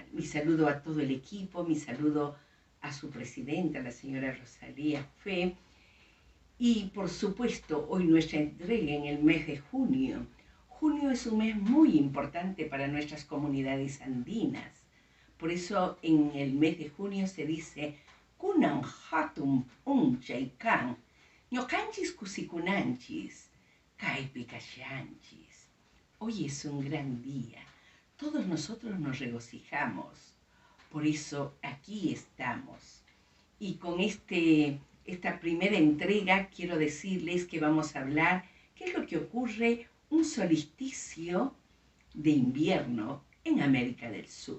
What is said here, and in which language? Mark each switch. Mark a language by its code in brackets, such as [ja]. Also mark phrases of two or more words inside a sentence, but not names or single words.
[es] Mi saludo a todo el equipo, mi saludo a su presidenta, la señora Rosalía Fe, y por supuesto hoy nuestra entrega en el mes de junio. Junio es un mes muy importante para nuestras comunidades andinas. Por eso en el mes de junio se dice [qu] Kunan hatum chaikan, ñocanchis kusikunanchis, kaipikashanchis. [es] Hoy es un gran día. Todos nosotros nos regocijamos. Por eso aquí estamos. Y con esta primera entrega quiero decirles que vamos a hablar qué es lo que ocurre un solsticio de invierno en América del Sur.